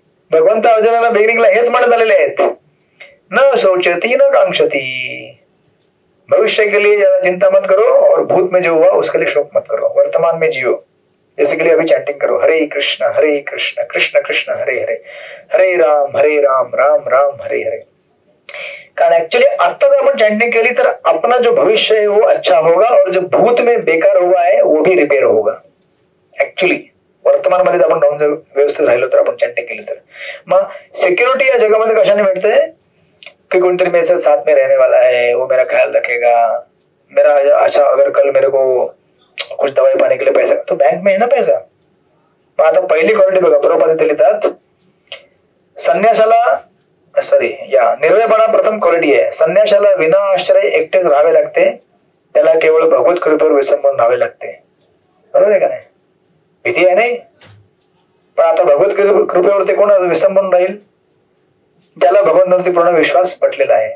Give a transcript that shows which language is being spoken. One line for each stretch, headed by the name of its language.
Marathi: भगवंत अर्जुनाला बिगिनिंगला हेच म्हणत आलेले आहेत,
Sanskrit: न शोचती न कांक्षती,
Hindi: भविष्य के लिए ज्यादा चिंता मत करो और भूत में जो हुआ उसके लिए शोक मत करो, वर्तमान में जियो. जैसे के लिए अभी चैंटिंग करो, हरे कृष्ण कृष्ण कृष्ण हरे हरे, हरे राम राम राम हरे हरे.
Marathi: कारण ऍक्च्युअली आता जर आपण चैंटिंग केली तर
Hindi: अपना जो भविष्य है वो अच्छा होगा, और जो भूत में बेकार हुआ है वो भी रिपेयर होगा.
Marathi: ऍक्च्युअली वर्तमान मध्ये आपण राहून जर व्यवस्थित राहिलो तर, आपण चैंटिंग केली तर. मग सिक्युरिटी या जगामध्ये कशाने मिळते कि
Hindi: कोणतरी मेरे साथ में रहने वाला है, वो मेरा ख्याल रखेगा, मेरा अच्छा अगर कल मेरे को कुछ दवाई पाने के लिए पैसा, तो बैंक में है ना पैसा.
Marathi: मग आता पहिली क्वालिटी बघा, प्रभुपाद इथे लिहितात, संन्यासाला निर्भयपणा प्रथम क्वालिटी आहे. संन्यासाला विना आश्रय एकटेच राहावे लागते, त्याला केवळ भगवत कृपेवर विसंबून राहावे लागते. बरोबर आहे का नाही. भीती आहे नाही, पण आता भगवत कृपेवरती कोण विसंबून राहील, ज्याला भगवंतावरती पूर्ण विश्वास पटलेला आहे.